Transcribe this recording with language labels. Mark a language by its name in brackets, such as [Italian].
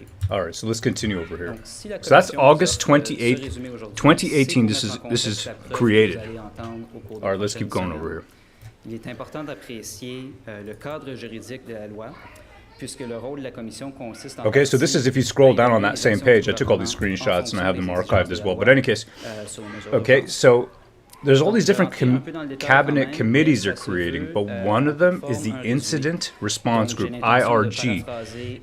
[English] All right, so let's continue over here. So that's August 28th, 2018. This is created. All right, let's keep going over here. [French] Il est important d'apprécier le cadre juridique de la loi. [English] Okay, so this is if you scroll down on that same page. I took all these screenshots and I have them archived as well. But in any case, okay, so there's all these different cabinet committees they're creating, but one of them is the Incident Response Group, IRG.